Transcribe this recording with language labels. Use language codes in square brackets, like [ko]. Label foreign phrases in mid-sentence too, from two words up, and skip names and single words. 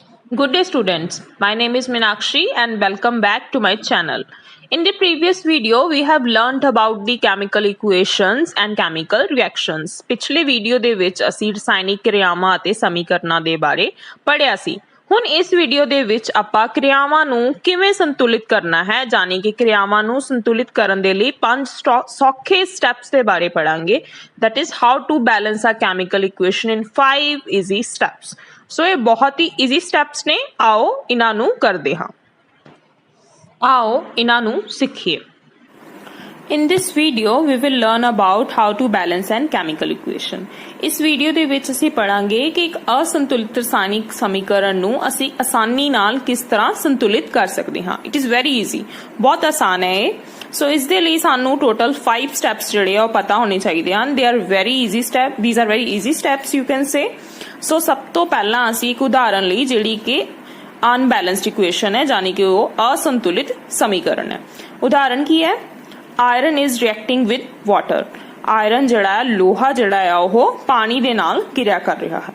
[en] Good day students, my name is Meenakshi and welcome back to my channel. In the previous video, we have learnt about the chemical equations and chemical reactions. [pa] ਪਿਛਲੇ ਵੀਡੀਓ ਦੇ ਵਿੱਚ ਅਸੀਂ ਰਸਾਇਣਿਕ ਕਿਰਿਆਵਾਂ ਅਤੇ ਸਮੀਕਰਨਾਂ ਦੇ ਬਾਰੇ ਪੜ੍ਹਿਆ ਸੀ। ਹੁਣ ਇਸ ਵੀਡੀਓ ਦੇ ਵਿੱਚ ਆਪਾਂ ਕਿਰਿਆਵਾਂ ਨੂੰ ਕਿਵੇਂ ਸੰਤੁਲਿਤ ਕਰਨਾ ਹੈ, ਯਾਨੀ ਕਿ ਕਿਰਿਆਵਾਂ ਨੂੰ ਸੰਤੁਲਿਤ ਕਰਨ ਦੇ ਲਈ 5 ਸੌਖੇ ਸਟੈਪਸ ਦੇ ਬਾਰੇ ਪੜਾਂਗੇ। [en] That is how to balance a chemical equation in 5 easy steps. [pa] ਸੋ ਯੇ ਬਹੁਤ ਹੀ [en] easy steps [pa] ਨੇ, ਆਓ ਇਨ੍ਹਾਂ ਨੂੰ ਕਰਦੇ ਹਾਂ। ਆਓ ਇਨ੍ਹਾਂ ਨੂੰ ਸਿਖੀਏ। [en] In this video we will learn about how to balance an chemical equation. [pa] ਇਸ ਵੀਡੀਓ ਦੇ ਵਿੱਚ ਅਸੀਂ ਪੜਾਂਗੇ ਕਿ ਇੱਕ ਅਸੰਤੁਲਿਤ ਰਸਾਇਣਿਕ ਸਮੀਕਰਨ ਨੂੰ ਅਸੀਂ ਆਸਾਨੀ ਨਾਲ ਕਿਸ ਤਰ੍ਹਾਂ ਸੰਤੁਲਿਤ ਕਰ ਸਕਦੇ ਹਾਂ। [en] It is very easy, [pa] ਬਹੁਤ ਆਸਾਨ ਹੈ ਇਹ। ਸੋ ਇਸ ਦੇ ਲਈ ਸਾਨੂੰ ਟੋਟਲ 5 ਸਟੈਪਸ ਜਿਹੜੇ ਆ ਉਹ ਪਤਾ ਹੋਣੇ ਚਾਹੀਦੇ ਹਨ। [en] They are very easy steps. These are very easy steps you can say. [pa] ਸੋ ਸਭ ਤੋਂ ਪਹਿਲਾਂ ਅਸੀਂ ਇੱਕ ਉਦਾਹਰਨ ਲਈ ਜਿਹੜੀ ਕਿ [en] unbalanced equation [pa] ਹੈ, ਯਾਨੀ ਕਿ ਉਹ ਅਸੰਤੁਲਿਤ ਸਮੀਕਰਨ ਹੈ। ਉਦਾਹਰਨ ਕੀ ਹੈ? [en] iron is reacting with water. [pa] ਆਇਰਨ ਜਿਹੜਾ ਹੈ, ਲੋਹਾ ਜਿਹੜਾ ਆ ਉਹ ਪਾਣੀ ਦੇ ਨਾਲ ਕਿਰਿਆ ਕਰ ਰਿਹਾ ਹੈ।